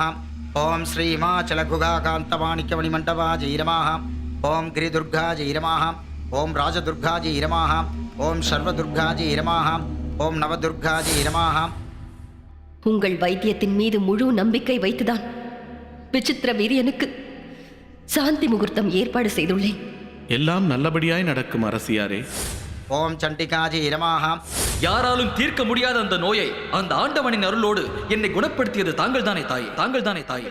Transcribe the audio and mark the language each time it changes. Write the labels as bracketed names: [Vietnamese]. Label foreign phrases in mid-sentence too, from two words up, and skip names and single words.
[Sanskrit] ओम श्री हिमाचलगुगाकान्तमाणिक्यमणिमण्डपाजी नमः। ओम गिरिदुर्गाजी नमः। ओम राजदुर्गाजी नमः। ओम सर्वदुर्गाजी नमः। ओम नवदुर्गाजी नमः। [Tamil] உங்கள் வைத்தியத்தின் மீது முழு நம்பிக்கை வைத்துதான் விசித்திர வீரியனுக்கு சாந்தி முகூர்த்தம் ஏற்பாடு செய்துள்ளேன். எல்லாம் நல்லபடியாய் நடக்கும் அரசியாரே. [Sanskrit] ओम चंडिकाजी नमः। [Tamil] யாராலும் தீர்க்க முடியாத அந்த நோயை அந்த ஆண்டவனின் அருளோடு என்னை குணப்படுத்தியது தாங்கள்தானே தாயே, தாங்கள்தானே தாயே.